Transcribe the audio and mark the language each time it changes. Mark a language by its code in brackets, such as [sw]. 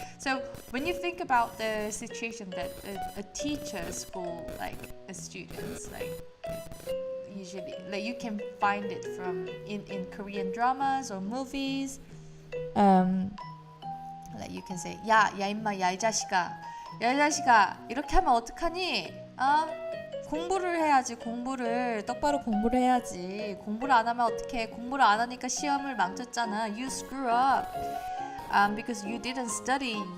[en] So when you think about the situation that a teacher scold like a student, like usually like you can find it from in Korean dramas or movies. Like you can say [ko] 야 임마, 야 이 자식아, 이렇게 하면 어떡하니? 공부를 해야지. 똑바로 공부를 해야지. 공부를 안 하면 어떡해? 공부를 안 하니까 시험을 망쳤잖아. [en] You screw up because you didn't study.